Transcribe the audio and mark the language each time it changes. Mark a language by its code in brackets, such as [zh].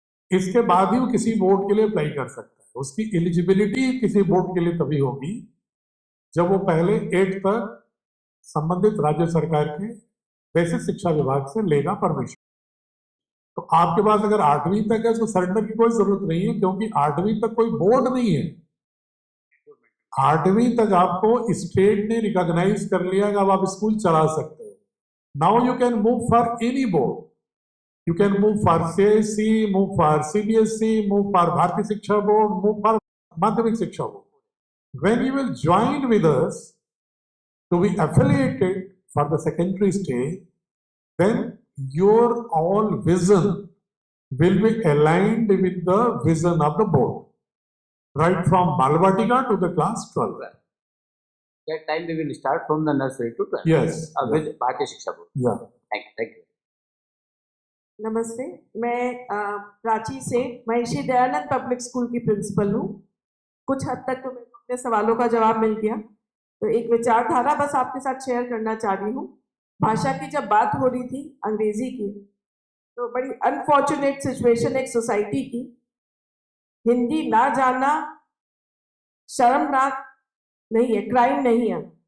[hi] इसके बाद ही वो किसी बोर्ड के लिए अप्लाई कर सकता है। उसकी एलिजिबिलिटी किसी बोर्ड के लिए तभी होगी जब वो पहले 8 तक संबंधित राज्य सरकार के बेसिक शिक्षा विभाग से लेगा परमिशन। तो आपके पास अगर 8वीं तक है तो सरेंडर की कोई जरूरत नहीं है, क्योंकि 8वीं तक कोई बोर्ड नहीं है। 8वीं तक आपको स्टेट ने रिकॉग्नाइज कर लिया कि अब आप स्कूल चला सकते हो। [en] Now you can move for any board, you can move for CSE, move for CBSE, move for Bharatiya Shiksha Board, move for Madhyamik Shiksha Board. When you will join with us to be affiliated for the secondary stage, then your all vision will be aligned with the vision of the board, right from Balvatika to the class 12. That time we will start from the nursery to 12. Yes. With Bharatiya Shiksha Board. Yeah. Thank you. [hi] नमस्ते, मैं रांची से Maharshi Dayanand public school की principal हूँ। कुछ हद तक तो मेरे को अपने सवालों का जवाब मिल गया, तो एक विचारधारा बस आपके साथ शेयर करना चाह रही हूँ। भाषा की जब बात हो रही थी अंग्रेजी की, तो बड़ी अनफॉर्चुनेट सिचुएशन एक सोसाइटी की, हिंदी ना जानना शर्मनाक नहीं है, क्राइम नहीं है।